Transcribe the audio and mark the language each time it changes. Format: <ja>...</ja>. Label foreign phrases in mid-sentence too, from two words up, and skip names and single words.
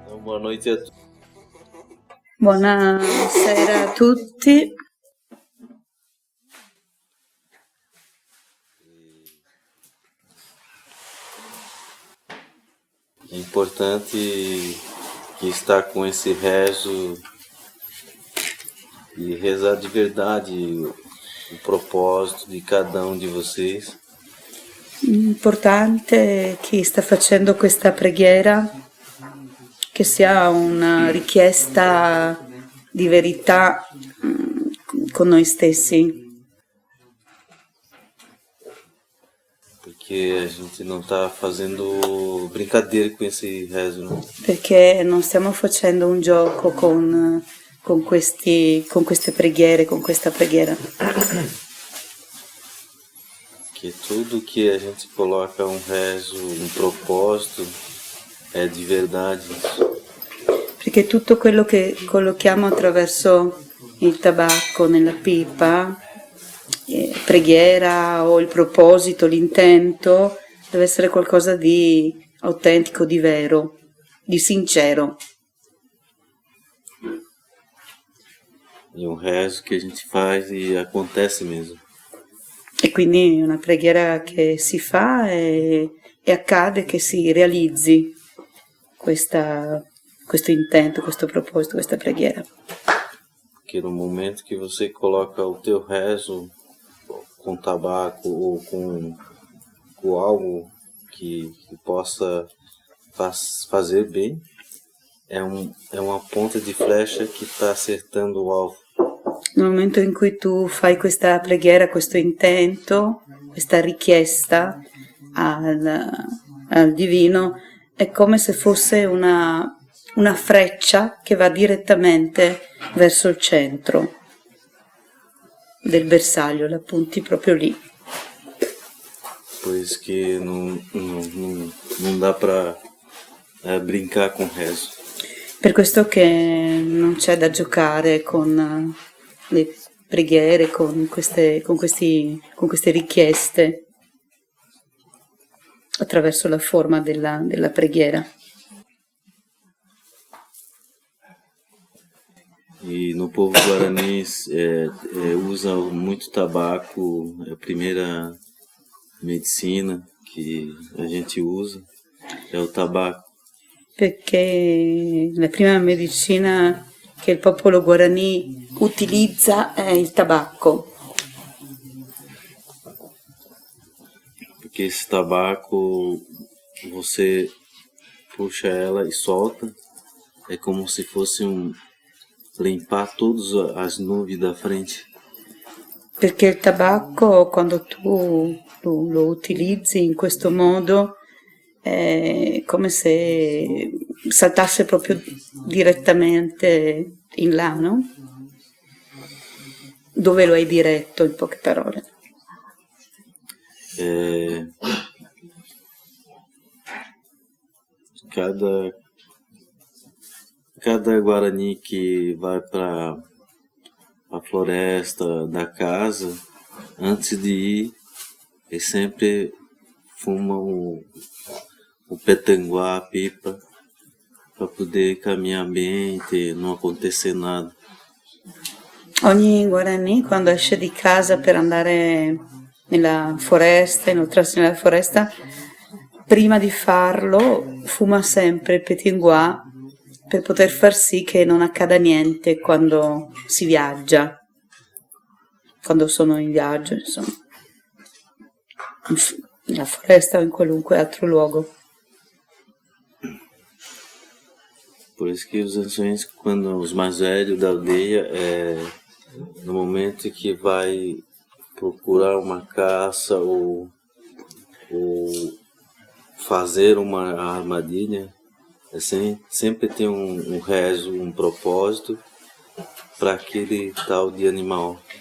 <pt>Boa noite</pt> <it>a tutti. Buonasera a tutti.</it> <pt>É importante que estar com esse rezo e rezar de verdade o propósito</pt> <it>di cada uno di</it> <pt>vocês.</pt> <it>Importante chi sta facendo questa preghiera che sia una richiesta di verità con noi stessi,</it> <pt>Porque a gente não está fazendo brincadeira com esse rezo, né?</pt> <it>perché non stiamo facendo un gioco con queste preghiere, con questa preghiera.</it> <pt>Que tudo que a gente coloca um rezo, um propósito, é de verdade.</pt> <it>Perché tutto quello che collochiamo attraverso il tabacco nella pipa, preghiera o il proposito, l'intento, deve essere qualcosa di autentico, di vero, di sincero.</it> <pt>E um rezo que a gente faz e acontece mesmo.</pt> <it>E quindi una preghiera che si fa e accade, che si realizzi questo intento, questo proposito, questa preghiera.</it> <pt>Porque no momento que você coloca o teu rezo com tabaco ou com algo que possa fazer bem, é uma ponta di flecha</pt> <it>che sta acertando</it> <pt>o alvo.</pt> <it>Nel momento in cui tu fai questa preghiera, questo intento, questa richiesta al divino, è come se fosse una freccia che va direttamente verso il centro del bersaglio, la punti proprio lì.</it> <pt>Pois que não dá para brincar com rezo.</pt> <it>Per questo che non c'è da giocare con le preghiere, con queste richieste attraverso la forma della preghiera.</it> <pt>E no povo guarani usa muito tabaco, é a primeira medicina que a gente usa, é o tabaco.</pt> <it>Perché la prima medicina che il popolo guarani utilizza è il tabacco.</it> <pt>Porque esse tabaco, você puxa ela e solta, é como se fosse limpar todas as nuvens da frente.</pt> <it>Perché il tabacco, quando tu lo utilizzi in questo modo, è come se saltasse proprio direttamente in là, no? Dove lo hai diretto, in poche parole.</it> <pt>Cada Guarani que vai para a floresta da casa, antes de ir, ele sempre fuma o petanguá, a pipa, para poder caminhar bem e não acontecer nada.</pt> <it>Ogni Guarani, quando esce di casa per andare nella foresta, inoltrarsi nella foresta, prima di farlo fuma sempre il petinguà per poter far sì che non accada niente quando si viaggia, quando sono in viaggio, insomma, nella foresta o in qualunque altro luogo.</it> <pt>Por isso que os anciões, quando os mais velhos da aldeia, no momento que vai procurar uma caça ou fazer uma armadilha, sempre tem um rezo, um propósito para aquele tal de animal.</pt>